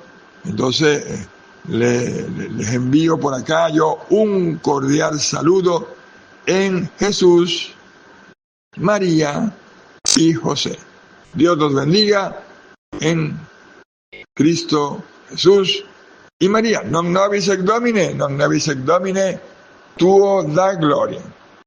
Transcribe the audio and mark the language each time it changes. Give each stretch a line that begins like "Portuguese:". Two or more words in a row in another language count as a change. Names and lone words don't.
Spanish: Entonces, les envío por acá yo un cordial saludo en Jesús, María y José. Dios los bendiga en Cristo Jesús y María.
Latin: Non nobis et Domine, tuo da gloria.